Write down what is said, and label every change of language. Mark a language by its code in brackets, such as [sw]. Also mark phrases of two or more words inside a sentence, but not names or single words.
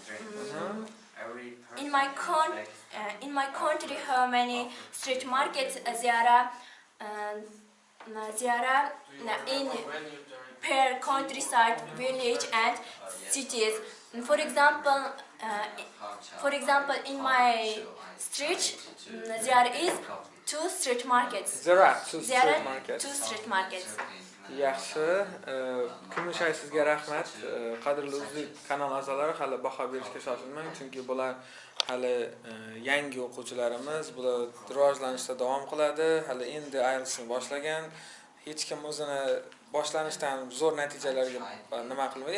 [en] In my country, how many street markets there are in per countryside, village and cities. For example, in my street there is two street markets. There are two Two street markets. [uz] Yaxshi, Kumushay sizga rahmat. Qadrli uzlik kanal a'zolari, hali baho berishga shoshilmang, chunki bular hali yangi o'quvchilarimiz, bular rivojlanishda davom qiladi. Hali endi Ielts'ni boshlagan. Hech kim o'zini boshlanishdan zo'r natijalarga nima qilmaydi.